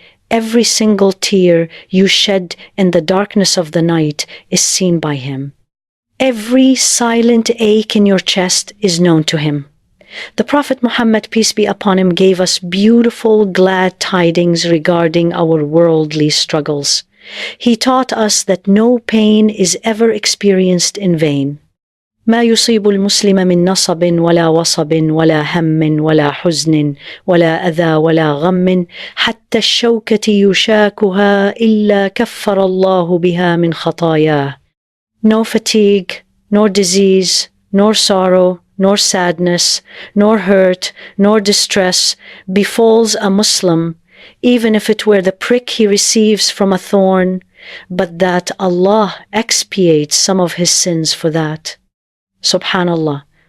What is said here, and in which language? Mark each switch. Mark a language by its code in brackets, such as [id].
[en] Every single tear you shed in the darkness of the night is seen by Him. Every silent ache in your chest is known to Him. The Prophet Muhammad, peace be upon him, gave us beautiful, glad tidings regarding our worldly struggles. He taught us that no pain is ever experienced in vain. [ar] ما يصيب المسلم من نصب ولا وصب ولا هم ولا حزن ولا أذى ولا غم حتى الشوكة يشاكها إلا كفر الله بها من خطاياه. [en] No fatigue, nor disease, nor sorrow, nor sadness, nor hurt, nor distress befalls a Muslim, even if it were the prick he receives from a thorn, but that Allah expiates some of his sins for that. Subhanallah.